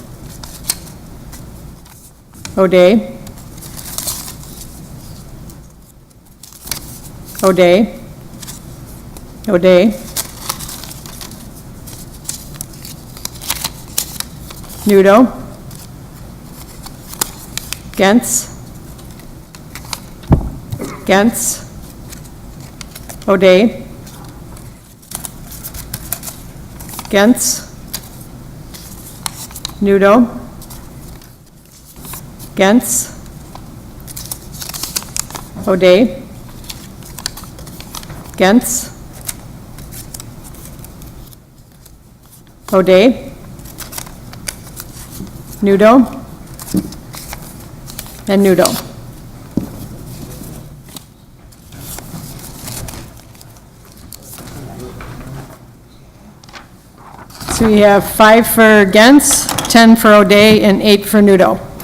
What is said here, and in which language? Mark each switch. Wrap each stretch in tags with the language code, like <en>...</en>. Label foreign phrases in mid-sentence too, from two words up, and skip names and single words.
<en>O'Day. O'Day. O'Day. Nudo. Gents. Gents. O'Day. Gents. Nudo. Gents. O'Day. Gents. O'Day. Nudo. And Nudo. So we have 5 for Gens, 10 for O'Day, and 8 for Nudo.</en>